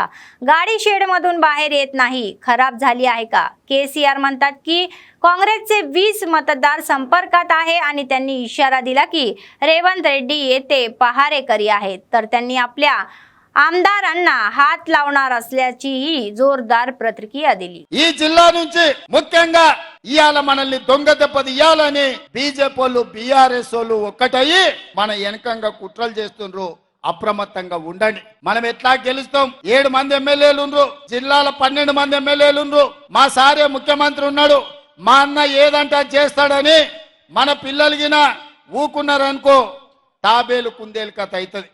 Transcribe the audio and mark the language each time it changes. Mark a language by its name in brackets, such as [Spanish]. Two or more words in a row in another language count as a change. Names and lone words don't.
[Marathi] गाडी शेडमधून बाहेर येत नाही, खराब झाली आहे का? केसीआर म्हणतात की काँग्रेसचे 20 मतदार संपर्कात आहे आणि त्यांनी इशारा दिला की रेवंत रेड्डी येथे पहारेकरी आहेत, तर त्यांनी आपल्या आमदारांना हात लावणार असल्याचीही जोरदार प्रतिक्रिया दिली। [Telugu] ఈ జిల్లా నుంచి ముఖ్యంగా ఇయాల మనల్ని దొంగ దెబ్బ తీయాలని బీజేపీ వాళ్ళు బీఆర్ఎస్ వాళ్ళు ఒక్కటయ్యి మన వెనకంగా కుట్రలు చేస్తుండ్రు। అప్రమత్తంగా ఉండండి। మనం ఎట్లా గెలుస్తాం? 7 మంది ఎమ్మెల్యేలు ఉన్నారు, జిల్లాల 12 మంది ఎమ్మెల్యేలు ఉన్నారు, మా సారే ముఖ్యమంత్రి ఉన్నాడు, మా అన్న ఏదంటే చేస్తాడని మన పిల్లలగిన ఊకున్నారనుకో తాబేలు కుందేలు కథ అవుతుంది।